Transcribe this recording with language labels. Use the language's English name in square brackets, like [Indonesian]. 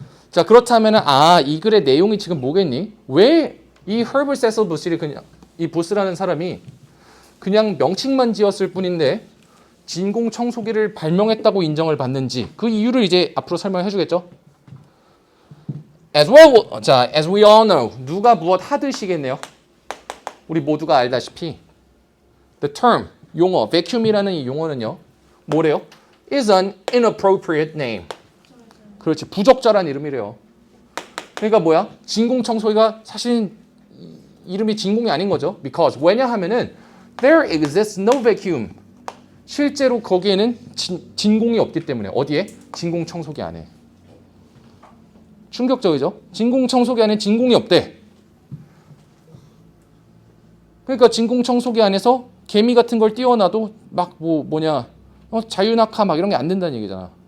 [Korean] 자, 그렇다면 이 글의 내용이 지금 뭐겠니? 왜 이 Herbert Cecil Booth를 그냥 이 보스라는 사람이 그냥 명칭만 지었을 뿐인데 진공 청소기를 발명했다고 인정을 받는지 그 이유를 이제 앞으로 설명해 주겠죠. As well, 자, [English] as we all know, [Korean] 누가 무엇 하듯이겠네요. 우리 모두가 알다시피 the term, 용어, vacuum이라는 이 용어는요. 뭐래요? [English] is an inappropriate name. [Korean] 그렇지, 부적절한 이름이래요. 그러니까 뭐야? 진공청소기가 사실 이름이 진공이 아닌 거죠. [English] Because [Korean] 왜냐하면은 [English] there exists no vacuum. [Korean] 실제로 거기에는 진공이 없기 때문에 어디에? 진공청소기 안에. 충격적이죠? 진공청소기 안에 진공이 없대. 그러니까 진공청소기 안에서 개미 같은 걸 띄워놔도 막 자유낙하 막 이런 게 안 된다는 얘기잖아.